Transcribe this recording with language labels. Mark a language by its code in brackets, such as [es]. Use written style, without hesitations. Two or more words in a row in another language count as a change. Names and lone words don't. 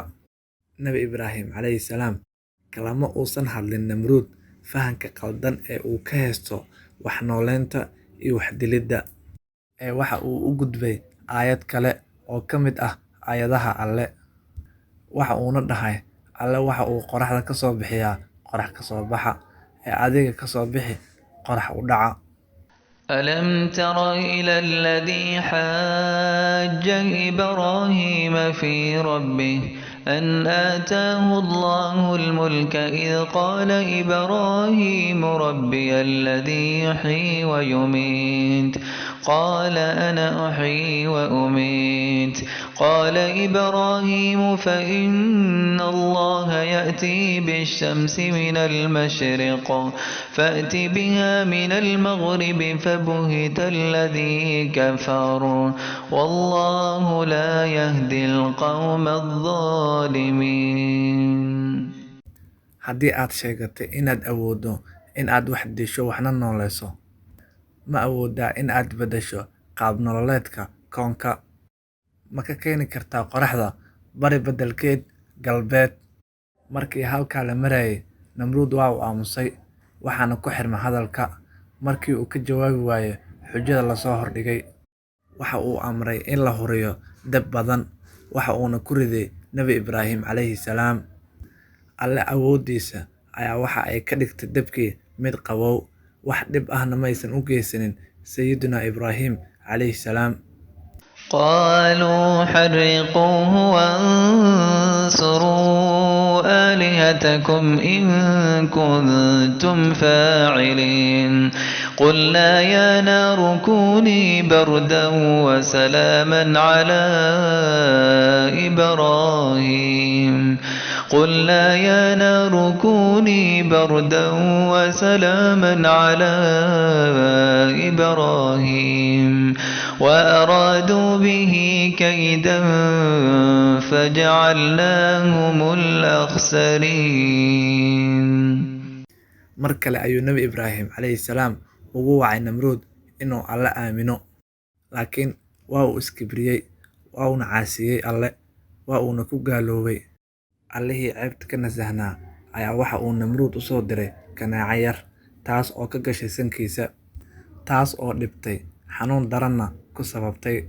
[so] Nebi Ibraahim [ar] عليه السلام [so] kalama uusan hadlin Namruud fahanka qaldan ee uu ka haysto wax nooleynta iyo wax dilidda. Waxa uu u gudbay aayad kale oo ka mid ah aayadaha Alle. Waxa uuna dhahay, Alle waxa uu qoraxda ka soo bixiyaa qorax ka soo baxa, adiga ka soo bixi qorax u dhaca. [ar] ألم تر إلى الذي حاج إبراهيم في ربه أن آتاه الله الملك إذ قال إبراهيم ربي الذي يحيي ويميت قال أنا أحيي وأميت قال إبراهيم فإن الله يأتي بالشمس من المشرق فأت بها من المغرب فبهت الذي كفر والله لا يهدي القوم الظالمين. [so] Haddii aad sheegatay inaad awooddo in aad wax disho waxna nooleyso, ma awooddaa in aad beddesho qaab nololeedka koonka? Ma ka keeni kartaa qoraxda bari beddelkeed galbeed? Markii halkaa la marayay, Namruud waa uu aamusay, waxaana ku xirmay hadalka. Markii uu ka jawaabi waayay xujada la soo hordhigay, waxa uu amray in la huriyo dab badan. Waxa uuna ku riday Nebi Ibraahim [ar] عليه السلام. [so] Alle awooddiisa ayaa waxa ay ka dhigtay dabkii mid qabow, wax dhib ahna maysan u geysanin Sayyidina Ibraahim [ar] عليه السلام. قالوا حرقوه وانصروا آلهتكم إن كنتم فاعلين قلنا يا نار كوني بردا وسلاما على إبراهيم قلنا يا نار كوني بردا وسلاما على إبراهيم وأرادوا به كيدا فجعلناهم الأخسرين. [so] Mar kale ayuu Nebi Ibraahim [ar] عليه السلام [so] ugu wacay Namruud inuu Alle aamino, laakiin waa uu iskibriyey, waa uuna caasiyey Alle, waa uuna ku gaaloobay. Allihii ceebta ka nasahnaa ayaa waxa uu Namruud u soo diray kanaaco yar, taas oo ka gashay sankiisa, taas oo dhibtay, xanuun daranna ku sababtay.